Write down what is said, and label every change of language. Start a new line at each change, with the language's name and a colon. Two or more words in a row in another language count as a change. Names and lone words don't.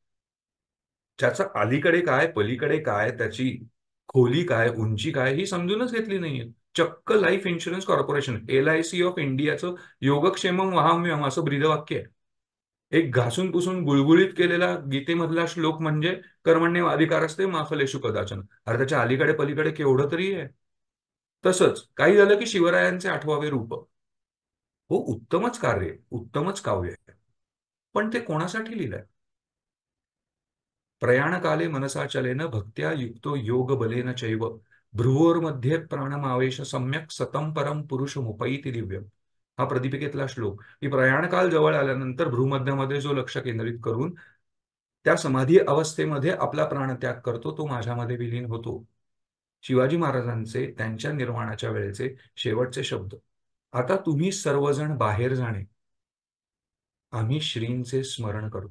Marathi: त्याचं अलीकडे काय, पलीकडे काय, त्याची खोली काय, उंची काय ही समजूनच घेतली नाहीये. चक्क लाईफ इन्शुरन्स कॉर्पोरेशन, LIC ऑफ इंडियाचं
Sanskrit: योगक्षेमम वहाम्यम
Marathi: असं ब्रीदवाक्य आहे. एक घासून पुसून गुळगुळीत केलेला गीतेमधला श्लोक म्हणजे
Sanskrit: कर्मण्येवाधिकारस्ते मा फलेषु कदाचन.
Marathi: अरे त्याच्या अलीकडे पलीकडे केवढं तरी आहे. तसंच काही झालं की शिवरायांचे आठवावे रूप. हो, उत्तमच कार्य, उत्तमच काव्य आहे, पण ते कोणासाठी लिहिलंय?
Sanskrit: प्रयाणकाले मनसा चलेन भक्त्या युक्तो योग बलेन चैव भ्रुवोर्मध्ये प्राणमावेश सम्यक सतम परम पुरुष मुपैति दिव्यम.
Marathi: हा प्रदीपिकेतला श्लोक की प्रयाणकाल जवळ आल्यानंतर भ्रूमध्यामध्ये जो लक्ष केंद्रित करून त्या समाधी अवस्थेमध्ये आपला प्राणत्याग करतो, तो माझ्यामध्ये विलीन होतो. शिवाजी महाराजांचे त्यांच्या निर्वाणाच्या वेळेचे शेवटचे शब्द. आता तुम्ही सर्वजण बाहेर जाणे, आम्ही श्रींचे स्मरण करतो.